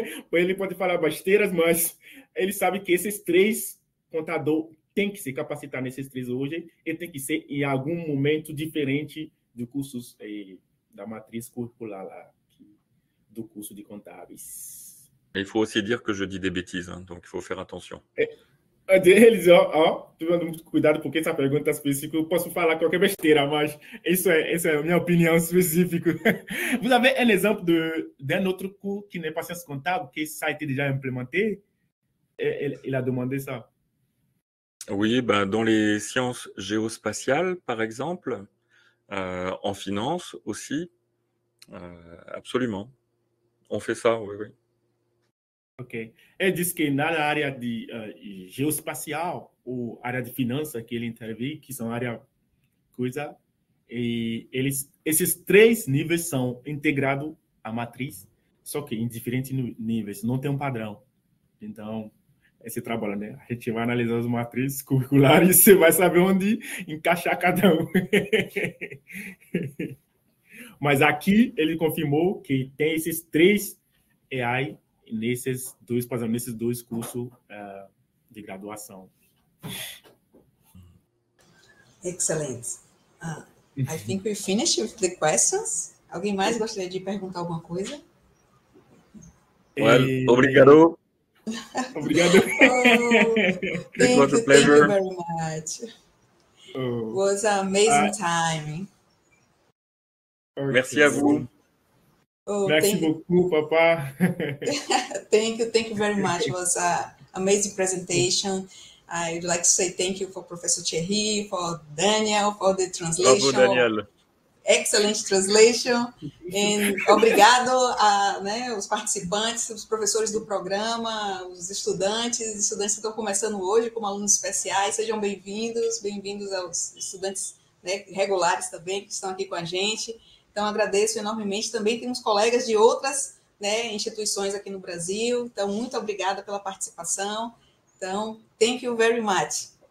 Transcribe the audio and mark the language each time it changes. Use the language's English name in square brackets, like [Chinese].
[Portuguese] Ele pode falar besteiras, mas ele sabe que esses 3 contadores tem que se capacitar nesses 3 hoje e tem que ser em algum momento diferente do curso da matriz curricular lá, do curso de contábeis. [French] Il faut aussi dire que je dis des bêtises, hein, donc il faut faire attention. [Portuguese] Eles, tomando muito cuidado, porque essa pergunta específica eu posso falar qualquer besteira, mas essa é a minha opinião específica. [French] Vous avez un exemple d'un autre cours qui n'est pas sciences comptables, que ça a été déjà implémenté? Il a demandé ça. Oui, ben, dans les sciences géospatiales, par exemple, en finance aussi, absolument. On fait ça, oui, oui. Ok. [Portuguese] Ele disse que na área de geoespacial, ou área de finanças que ele interviu, que são área coisa, e esses 3 níveis são integrados à matriz, só que em diferentes níveis, não tem um padrão. Então, esse trabalho, né? A gente vai analisar as matrizes curriculares e você vai saber onde encaixar cada um. Mas aqui ele confirmou que tem esses 3 AI nesses dois cursos de graduação. [English] Excellent. I think we finished with the questions. [Portuguese] Alguém mais gostaria de perguntar alguma coisa? [English] Well, [Portuguese] obrigado. Obrigado. [English] It was a pleasure. Thank you very much. It was an amazing time. Okay. [French] Merci à vous. Merci beaucoup, papa. [English] Thank you very much. It was an amazing presentation. I'd like to say thank you for Professor Thierry, for Daniel, for the translation. Bravo, Daniel. Excellent translation. [Portuguese] E obrigado os participantes, os professores do programa, os estudantes que estão começando hoje como alunos especiais. Sejam bem-vindos aos estudantes, né, regulares também que estão aqui com a gente. Então, agradeço enormemente. Também temos colegas de outras, né, instituições aqui no Brasil. Então, muito obrigada pela participação. Então, [English] thank you very much.